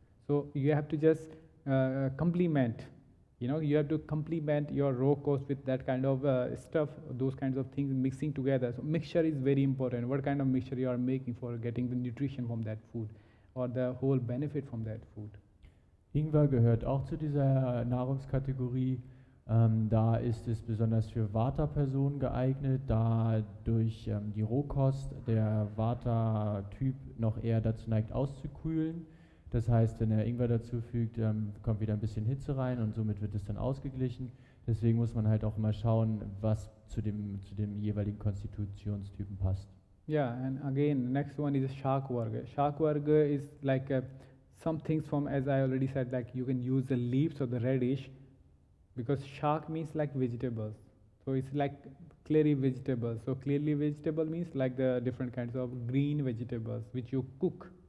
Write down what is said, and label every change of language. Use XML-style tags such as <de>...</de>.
<en>So you have to just complement, you have to complement your raw cost with that kind of stuff, those kinds of things mixing together. So mixture is very important. What kind of mixture you are making for getting the nutrition from that food or the whole benefit from that food.</en> <de>Ingwer gehört auch zu dieser Nahrungskategorie. Da ist es besonders für Vata-Personen geeignet, da durch die Rohkost der Vata-Typ noch eher dazu neigt auszukühlen. Das heißt, wenn er Ingwer dazu fügt, kommt wieder ein bisschen Hitze rein und somit wird es dann ausgeglichen. Deswegen muss man halt auch immer schauen, was zu dem jeweiligen Konstitutionstypen passt.</de> <en>Yeah, and again, the next one is Shakvarga. Shakvarga is like some things from, as I already said, like you can use the leaves or the radish, because shak means like vegetables. So it's like clearly vegetables. So clearly vegetable means like the different kinds of green vegetables which you cook.</en>